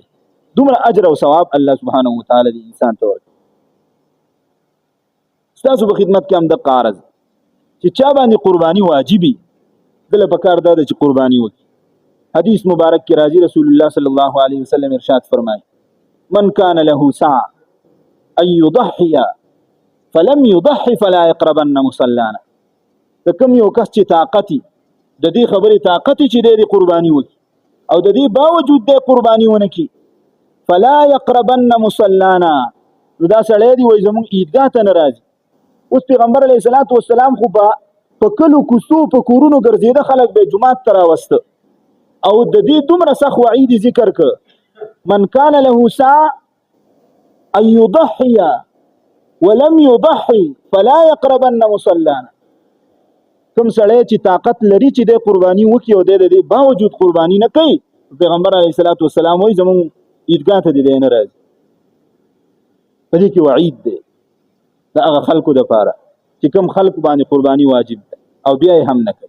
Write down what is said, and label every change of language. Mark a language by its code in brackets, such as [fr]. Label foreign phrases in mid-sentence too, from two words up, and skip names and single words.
[ps] دومره اجر او ثواب [ar] الله سبحانه وتعالی [ps] دې انسان ته ورکړي. ستاسو په خدمت کې هم دغه عرض چې چا باندې قرباني واجبي، دله پکار ده چې قرباني وکړي. حدیث مبارک کې راځي، [ar] رسول الله صلی الله علیه وسلم [ps] ارشاد فرمایي: [ar] من کان له سعه ان يضحي فلم يضحي فلا يقربن مصلانا. [ps] د کوم یو کس چې طاقت د دې خبرې طاقت چې د قرباني وکړي او د دې باوجود د قرباني ونه کړي، [ar] فلا يقربن مصلانا، [ps] نو دا سړی دی وایي زموږ عیدګاه ته نه راځي. اوس پیغمبر [ar] علیه السلام [ps] خو په کلو کوڅو په کورونو ګرځېده، خلک به جومات ته راوسته او د دې دومره سخت وعید ذکر که [ar] من کان له سعه ان يضحي ولم يضحي فلا يقربن مصلانا. [ps] کوم سړی چې طاقت لري چې د قرباني وکړي او د دې باوجود قرباني نه کوي، پیغمبر [ar] علیه السلام [ps] وایي زموږ عیدګاه ته دی نه راځي. په دې کې وعید دی د هغه خلکو دپاره چې کوم خلکو باندې قرباني واجب ده او بیا یې هم نه کوي.